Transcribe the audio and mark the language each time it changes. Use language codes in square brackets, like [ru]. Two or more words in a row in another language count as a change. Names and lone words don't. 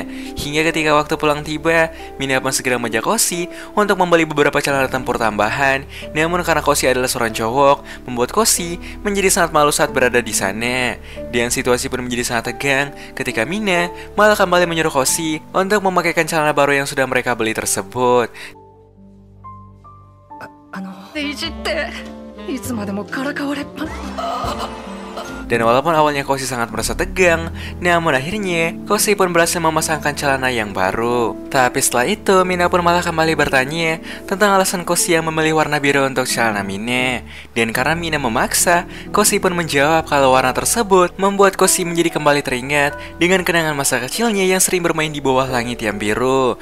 [id] Hingga ketika waktu pulang tiba, Mina pun segera mengajak Koshi untuk membeli beberapa celana tempur tambahan. Namun karena Koshi adalah seorang cowok, membuat Koshi menjadi sangat malu saat berada di sana. Dan situasi pun menjadi sangat tegang ketika Mina malah kembali menyuruh Koshi untuk memakaikan celana baru yang sudah mereka beli tersebut. [ja] いじっていつまでもからかわれっぱ [id] Dan walaupun awalnya Koshi sangat merasa tegang, namun akhirnya Koshi pun berhasil memasangkan celana yang baru. Tapi setelah itu, Mina pun malah kembali bertanya tentang alasan Koshi yang memilih warna biru untuk celana Mina. Dan karena Mina memaksa, Koshi pun menjawab kalau warna tersebut membuat Koshi menjadi kembali teringat dengan kenangan masa kecilnya yang sering bermain di bawah langit yang biru.